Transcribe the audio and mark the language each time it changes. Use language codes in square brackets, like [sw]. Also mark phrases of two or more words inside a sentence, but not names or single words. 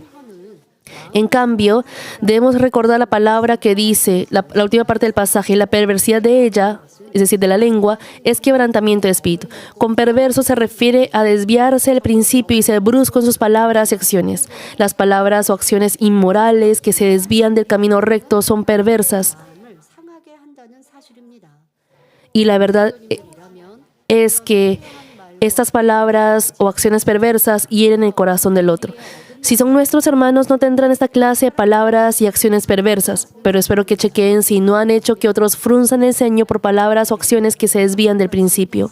[es] En cambio, debemos recordar la palabra que dice, la última parte del pasaje, la perversidad de ella, es decir, de la lengua, es quebrantamiento de espíritu. Con perverso se refiere a desviarse del principio y ser brusco en sus palabras y acciones. Las palabras o acciones inmorales que se desvían del camino recto son perversas. [ko] 마음을 상하게 한다는 사실입니다. [es] Y la verdad [ko] 이라면 [es] es que [ko] 말과 [es] Estas palabras o acciones perversas hieren el corazón del otro. Si son nuestros hermanos, no tendrán esta clase de palabras y acciones perversas, pero espero que chequeen si no han hecho que otros frunzan el ceño por palabras o acciones que se desvían del principio.